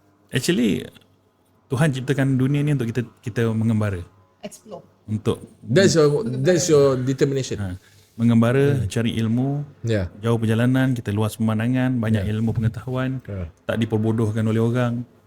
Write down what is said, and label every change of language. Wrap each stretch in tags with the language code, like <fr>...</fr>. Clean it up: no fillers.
<ms>Actually, Tuhan ciptakan dunia ni untuk kita mengembara.</ms> <en>Explore.</en> <ms>Untuk</ms> <en>That's your determination.</en> <ms>mengembara, cari ilmu,</ms> <en>Yeah.</en> <ms>jauh perjalanan, kita luas pemandangan, banyak ilmu pengetahuan, tak diperbodohkan oleh orang.</ms>